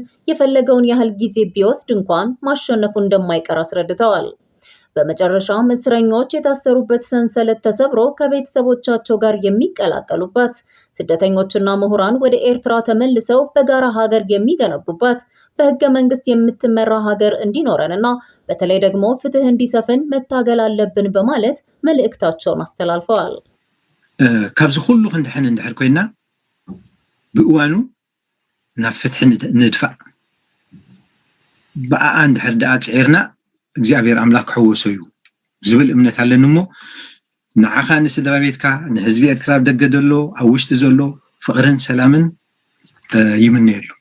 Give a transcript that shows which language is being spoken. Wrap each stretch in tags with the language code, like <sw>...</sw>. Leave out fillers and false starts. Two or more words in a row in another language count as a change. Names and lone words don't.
<am>የፈለገውን ያህል ጊዜ ቢወስድ እንኳን ማሸነፉ እንደማይቀር አስረድተዋል። በመጨረሻም እስረኞች የታሰሩበት ሰንሰለት ተሰብሮ ከቤተሰቦቻቸው ጋር የሚቀላቀሉባት፣ ስደተኞችና ምሁራን ወደ ኤርትራ ተመልሰው በጋራ ሀገር የሚገነቡባት፣ በህገ መንግስት የምትመራ ሀገር እንዲኖረንና በተለይ ደግሞ ፍትህ እንዲሰፍን መታገል አለብን በማለት መልእክታቸውን አስተላልፈዋል።</am> <ti>ካብዚ ሁሉ ክንድሕን እንድሕር ኮይና ብእዋኑ ናብ ፍትሒ ንድፋዕ ብኣኣ እንድሕር ደኣ ፅዒርና እግዚአብሔር አምላክ ክሕወሶ እዩ ዝብል እምነት አለን እሞ ንዓኻ ንስድራ ቤትካ ንህዝቢ ኤርትራ ደገ ዘሎ ኣብ ውሽጢ ዘሎ ፍቅርን ሰላምን ይምነየሉ።</ti>